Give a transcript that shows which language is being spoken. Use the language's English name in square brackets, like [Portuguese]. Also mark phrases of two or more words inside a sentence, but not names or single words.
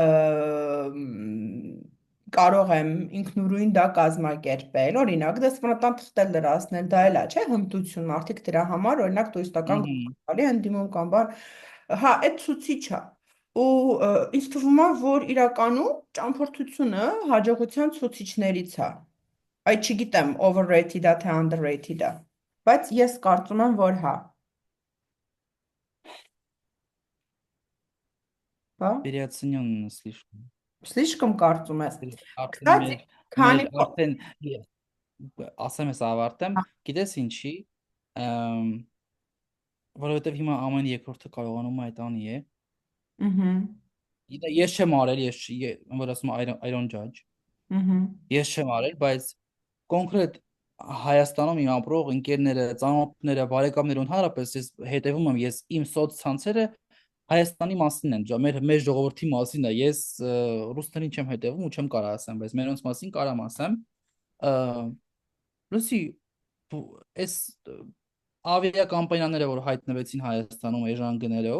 [Armenian] կարող եմ ինքնուրույն դա կազմակերպել, օրինակ, դեսպանատան թղթել լրացնել, դա էլ է, չէ՞, հմտություն, մարդիկ դրա համար, օրինակ, տուրիստական գալի են դիմում կամ բան, հա, այդ ցուցիչ է։ Ու ինձ թվում է, որ իրականում ճամփորդությունը հաջողության ցուցիչներից է։ Այդ չգիտեմ, overrated է թե underrated է, բայց ես կարծում եմ, որ հա։ Հա, [Russian] Переоцененно слишком։ слишком [Armenian] կարծում ես։ Արդեն Կստати, քանի մեր արդեն ասեմ ես ավարտեմ, գիտես ինչի, ըմ, որովհետև հիմա ամեն երկրորդը կարողանում է այդ անի է։ Ահա, Ես չեմ արել, որ ասում եմ [English] I don't judge։ [Armenian] ահա, Ես չեմ արել, բայց կոնկրետ Հայաստանում իմ ապրող ընկերները, ծանոթները, բարեկամները ընդհանրապես ես հետևում եմ, ես իմ սոցցանցերը Հայաստանի մասին են, մեր ժողովրդի մասին է։ Ես ռուսներին չեմ հետևում ու չեմ կարող ասեմ, բայց մերոնց մասին կարամ ասեմ։ Լսի, այս ավիակամպանիաները, որ հայտնվեցին Հայաստանում էժան գներով,